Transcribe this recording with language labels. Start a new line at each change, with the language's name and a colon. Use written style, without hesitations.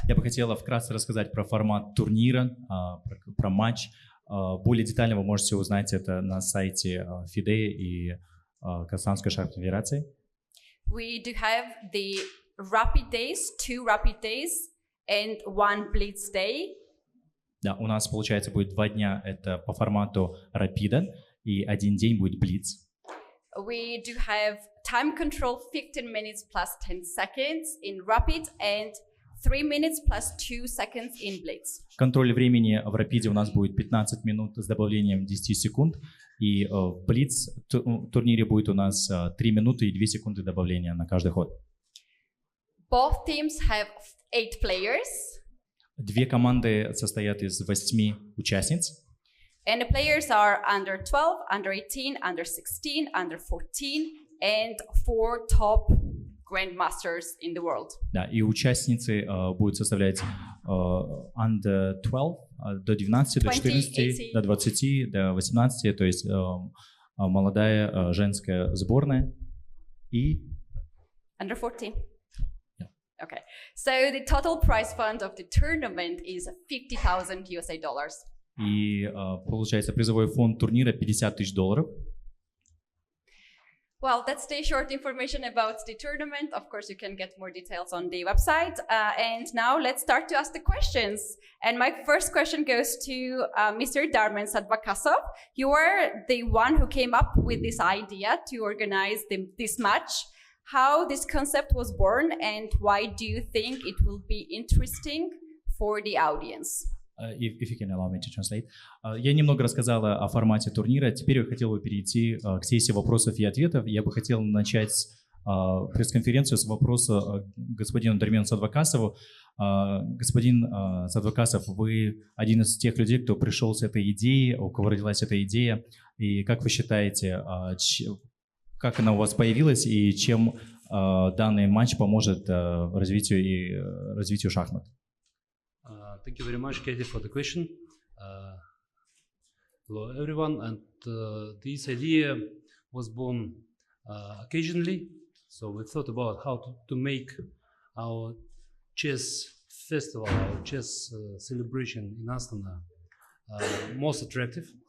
Russian: Я бы хотела вкратце рассказать про формат турнира, про матч. Более детально вы можете узнать это на сайте FIDE и Казахстанской шахматной федерации.
English: We do have the rapid days, 2 rapid days and 1 blitz day.
Russian: Да, у нас, получается, будет 2 дня, это по формату рапида, и 1 день будет блиц.
English: We do have time control 15 minutes plus 10 seconds in rapid and 3 minutes plus 2 seconds in blitz.
Russian: Контроль времени в рапиде у нас будет 15 минут с добавлением 10 секунд, и в блиц турнире будет у нас 3 минуты и 2 секунды добавления на каждый ход.
English: Both teams have 8 players.
Russian: 2 команды состоят из 8 участниц.
English: And the players are under 12, under 18, under 16, under 14, and 4 top grandmasters in the world.
Russian: Да, и участницы будут составлять
English: under 12,
Russian: до 12, до 14, до 20, до 18, то есть молодая женская сборная и...
English: Under 14. Yeah. Okay, so the total prize fund of the tournament is $50,000 USA.
Russian: И получается призовой фонд турнира $50,000.
English: Well, that's the short information about the tournament. Of course, you can get more details on the website. And now let's start to ask the questions. And my first question goes to Mr. Darman Sadvakasov. You are the one who came up with this idea to organize this match. How this concept was born, and why do you think it will be interesting for the audience? If you can allow me to translate.
Russian: Я немного рассказала о формате турнира. Теперь я хотел бы перейти к сессии вопросов и ответов. Я бы хотел начать пресс-конференцию с вопроса господину Дармену Садвакасову. Господин Садвакасов, вы один из тех людей, кто пришел с этой идеей, у кого родилась эта идея. И как вы считаете, как она у вас появилась и чем данный матч поможет развитию шахмат?
English: Thank you very much, Katie, for the question. Hello, everyone. And this idea was born occasionally. So we thought about how to make our chess festival, our chess celebration in Astana most attractive